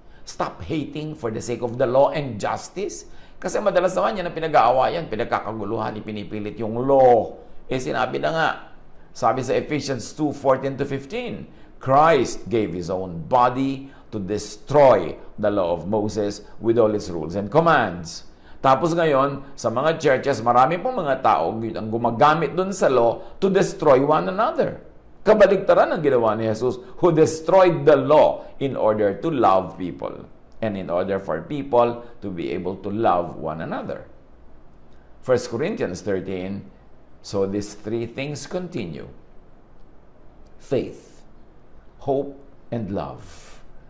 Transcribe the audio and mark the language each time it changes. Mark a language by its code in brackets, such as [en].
[en] Stop hating for the sake of the law and justice. [tl] Kasi madalas naman yan ang pinag-aawayan, pinagkakaguluhan, ipinipilit yung law. Sinabi na nga, sabi sa [en] Ephesians 2:14-15, Christ gave His own body to destroy the law of Moses with all its rules and commands. [tl] Tapos ngayon, sa mga churches, marami pong mga tao ang gumagamit dun sa law [en] to destroy one another. [tl] Kabaligtaran ang ginawa ni [en] Jesus, who destroyed the law in order to love people and in order for people to be able to love one another. 1 Corinthians 13, so these three things continue: faith, hope, and love.